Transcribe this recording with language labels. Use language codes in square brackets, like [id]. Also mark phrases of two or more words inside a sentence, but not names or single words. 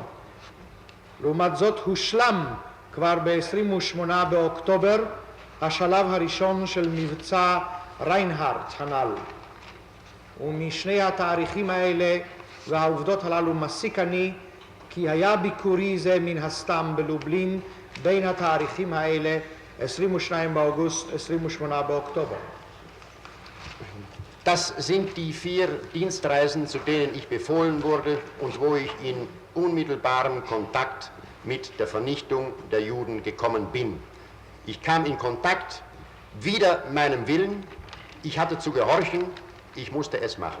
[he] לעומת זאת הושלם כבר ב-28 באוקטובר השלב הראשון של מבצע ריינהארט הנ"ל. ומשני התאריכים האלה והעובדות הללו מסיק אני כי היה ביקורי זה מן הסתם בלובלין בין התאריכים האלה, 22 באוגוסט, 28 באוקטובר. [de] Das sind die 4 Dienstreisen, zu denen ich befohlen wurde und wo ich in unmittelbarem Kontakt mit der Vernichtung der Juden gekommen bin. Ich kam in Kontakt wider meinem Willen, ich hatte zu gehorchen, ich musste es machen.